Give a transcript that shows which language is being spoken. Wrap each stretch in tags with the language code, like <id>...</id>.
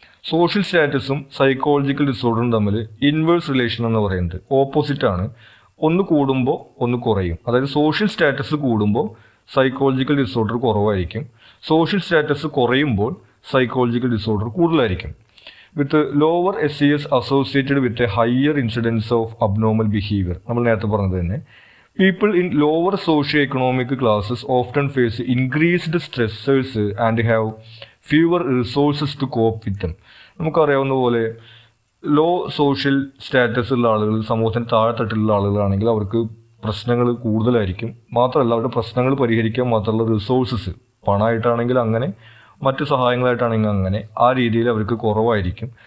<ml>Social സ്റ്റാറ്റസും psychological ഡിസോർഡറും തമ്മിൽ inverse relation എന്ന് പറയുന്നത് ഓപ്പോസിറ്റാണ്. ഒന്ന് കൂടുമ്പോൾ ഒന്ന് കുറയും. അതായത് സോഷ്യൽ സ്റ്റാറ്റസ് കൂടുമ്പോൾ സൈക്കോളജിക്കൽ ഡിസോർഡർ കുറവായിരിക്കും, സോഷ്യൽ സ്റ്റാറ്റസ് കുറയുമ്പോൾ സൈക്കോളജിക്കൽ ഡിസോർഡർ കൂടുതലായിരിക്കും.</ml> <en>With lower SES associated with a higher incidence of abnormal behaviour.</en> <ml>നമ്മൾ നേരത്തെ പറഞ്ഞത് തന്നെ,</ml> <en>people in lower socio-economic classes often face increased stressors and have fewer resources to cope with them.</en> <ml>നമുക്കറിയാവുന്ന പോലെ law social status ഉള്ള ആളുകൾ, സമൂഹത്തിന് താഴെത്തട്ടിലുള്ള ആളുകളാണെങ്കിൽ അവർക്ക് പ്രശ്നങ്ങൾ കൂടുതലായിരിക്കും. മാത്രമല്ല അവരുടെ പ്രശ്നങ്ങൾ പരിഹരിക്കാൻ മാത്രമുള്ള റിസോഴ്സസ്, പണമായിട്ടാണെങ്കിൽ അങ്ങനെ, മറ്റ് സഹായങ്ങളായിട്ടാണെങ്കിൽ അങ്ങനെ, ആ രീതിയിൽ അവർക്ക് കുറവായിരിക്കും.</ml>